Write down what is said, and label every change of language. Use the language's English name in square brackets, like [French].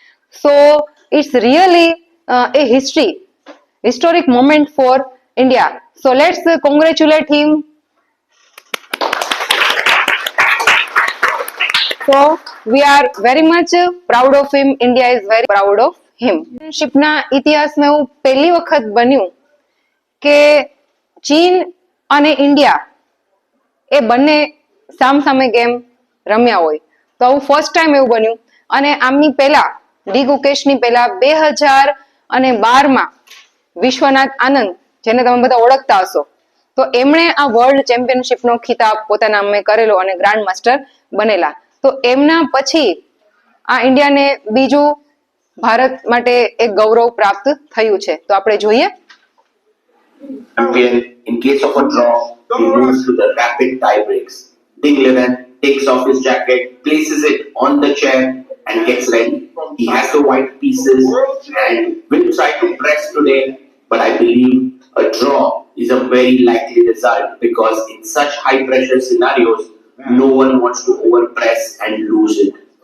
[English] So it's really a historic moment for India. So let's congratulate him. So we are very much proud of him. India is very proud of him. [Gujarati] ચેમ્પિયનશિપના ઇતિહાસમાં એવું પહેલી વખત બન્યું કે ચીન અને India એ બંને સામસામે ગેમ રમ્યા હોય. તો આવું ફર્સ્ટ ટાઈમ એવું બન્યું. અને આમની પહેલા ડી ગુકેશની પહેલા 2012માં વિશ્વનાથ આનંદ, જેને તમે બધા ઓળખતા હશો, તો એમણે આ વર્લ્ડ ચેમ્પિયનશિપનો ખિતાબ પોતાના નામે કરેલો અને ગ્રાન્ડ માસ્ટર બનેલા. તો એમના પછી આ ઇન્ડિયાને બીજું ભારત માટે એક ગૌરવ પ્રાપ્ત થયું છે. તો આપણે જોઈએ. [English] Champion, in case of a draw, he moves to the rapid tie breaks. Ding Liren takes off his jacket, places it on the chair, and gets ready. He has the white pieces and will try to press today, but I believe a draw is a very likely result because in such high pressure scenarios, no one wants to overpress and lose it.